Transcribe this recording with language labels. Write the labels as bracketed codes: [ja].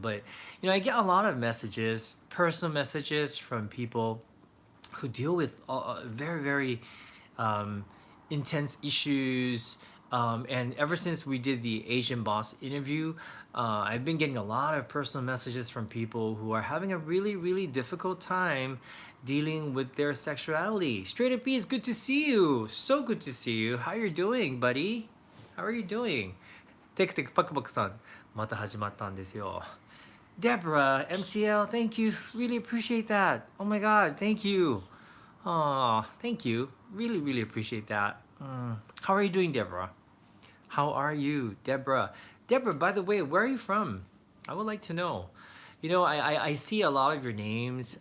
[en] But, I get a lot of messages, personal messages from people who deal with very um, intense issues. And ever since we did the Asian boss interview, I've been getting a lot of personal messages from people who are having a really difficult time dealing with their sexuality. Straight up B, it's good to see you. So good to see you. How you doing, buddy? How are you doing? [ja] テクテクパクパクさん、また始まったんですよ。 [en] Deborah, MCL, thank you. Really appreciate that. Oh my God, thank you. Oh, thank you. Really appreciate that. How are you doing, Deborah? How are you, Deborah? Deborah, by the way, where are you from? I would like to know. I see a lot of your names.